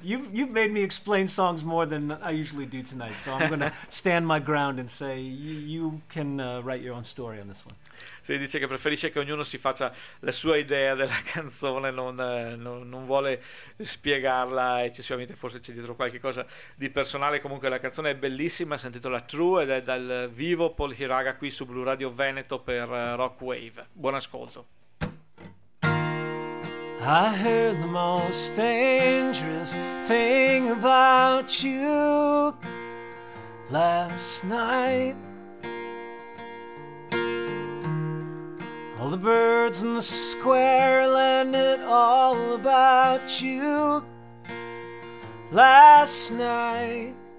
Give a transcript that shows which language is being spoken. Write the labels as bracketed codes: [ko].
[en] You've made me explain songs more than I usually do tonight, so I'm going to stand my ground and say you can write your own story on this one. [it] Si dice che preferisce che ognuno si faccia la sua idea della canzone, non vuole spiegarla eccessivamente, forse c'è dietro qualche cosa di personale. Comunque la canzone è bellissima, si intitola True ed è dal vivo Paul Hiraga qui su Blu Radio Veneto per Rock Wave. Buon ascolto. [en] I heard the most dangerous thing about you last night. All the birds in the square landed all about you last night.